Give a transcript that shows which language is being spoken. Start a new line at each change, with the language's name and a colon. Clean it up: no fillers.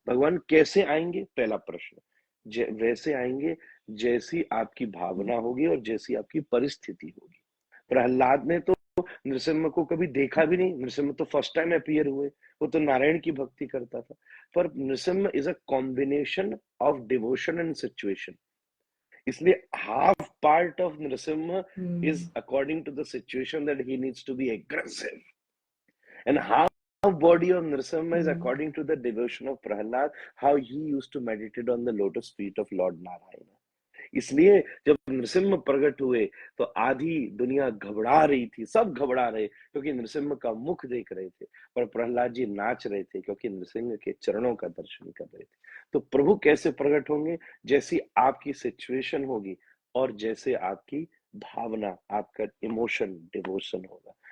Hindi: भगवान कैसे आएंगे? पहला प्रश्न, वैसे आएंगे जैसी आपकी भावना होगी और जैसी आपकी परिस्थिति होगी। प्रहलाद ने तो नृसिंह को कभी देखा भी नहीं, नृसिंह तो फर्स्ट टाइम अपीयर हुए, वो तो नारायण की भक्ति करता था।
English: पर Nrsimha is a combination of devotion and situation. इसलिए half part of Nrsimha is according to the situation that he needs to be aggressive, and half body of Nrsimha is according to the devotion of Prahlad, how he used to meditate on the lotus feet of Lord Narayana.
Hindi: इसलिए जब नृसिंह प्रकट हुए तो आधी दुनिया घबरा रही थी, सब घबरा रहे क्योंकि नृसिंह का मुख देख रहे थे, पर प्रहलाद जी नाच रहे थे क्योंकि नृसिंह के चरणों का दर्शन कर रहे थे। तो प्रभु कैसे प्रकट होंगे? जैसी आपकी सिचुएशन होगी और जैसे आपकी भावना, आपका इमोशन, डिवोशन होगा।